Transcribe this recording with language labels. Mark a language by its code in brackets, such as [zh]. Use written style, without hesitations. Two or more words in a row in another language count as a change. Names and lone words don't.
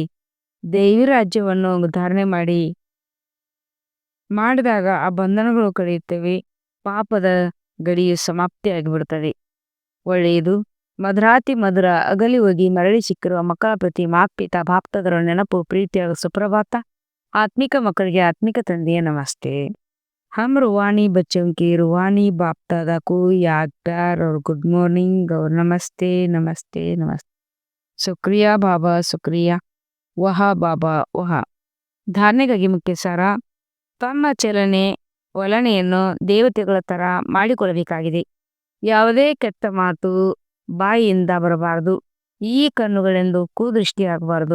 [kn] ದೈವಿ ರಾಜ್ಯವನ್ನು ಧಾರಣೆ ಮಾಡಿದಾಗ ಆ ಬಂಧನಗಳು ಕಳೆಯುತ್ತವೆ. ಪಾಪದ ಗಡಿಯು ಸಮಾಪ್ತಿಯಾಗಿಬಿಡುತ್ತದೆ. ಒಳ್ಳೆಯದು. ಮಧುರಾತಿ ಮಧುರ ಅಗಲಿ ಹೋಗಿ ಮರಳಿ ಸಿಕ್ಕಿರುವ ಮಕ್ಕಳ ಪ್ರತಿ ಮಾತ್ಪಿತಾ ಬಾಪ್ತಾದರ ನೆನಪು, ಪ್ರೀತಿಯ ಸುಪ್ರಭಾತ. ಆತ್ಮಿಕ ಮಕ್ಕಳಿಗೆ ಆತ್ಮಿಕ ತಂದೆಯ ನಮಸ್ತೆ. [hi] हम रूहानी बच्चों की रूहानी बाप दादा को याद, प्यार और [en] good morning [hi] और नमस्ते नमस्ते नमस्ते. शुक्रिया बाबा, शुक्रिया. वाह बाबा वाह. [kn] ಧಾರಣೆಗಾಗಿ ಮುಖ್ಯ ಸಾರ. ತಮ್ಮ ವಲನೆಯನ್ನು ದೇವತೆಗಳ ಥರ ಮಾಡಿಕೊಳ್ಳಬೇಕಾಗಿದೆ. ಯಾವುದೇ ಕೆಟ್ಟ ಮಾತು ಬಾಯಿಯಿಂದ ಬರಬಾರದು. ಈ ಕಣ್ಣುಗಳೆಂದು ಕುದೃಷ್ಟಿಯಾಗಬಾರದು.